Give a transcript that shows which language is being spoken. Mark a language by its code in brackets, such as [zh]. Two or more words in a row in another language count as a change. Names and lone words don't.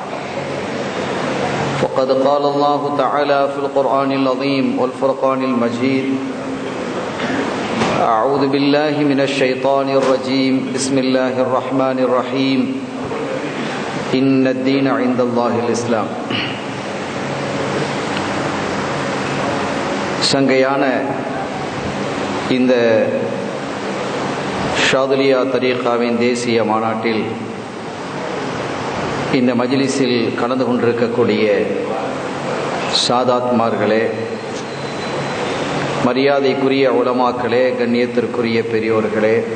[ar] وقد قال الله تعالى في القرآن العظيم والفرقان المجيد: أعوذ بالله من الشيطان الرجيم، بسم الله الرحمن الرحيم، إن الدين عند الله الإسلام. [ta] சங்கையான இந்த ஷாதுலியா தரீகாவின் தேசிய மாநாட்டில் இந்த மஜ்லிஸில் கலந்து கொண்டிருக்கக்கூடிய சாதாத்மார்களே, மரியாதைக்குரிய உலமாக்களே, கண்ணியத்திற்குரிய பெரியோர்களே,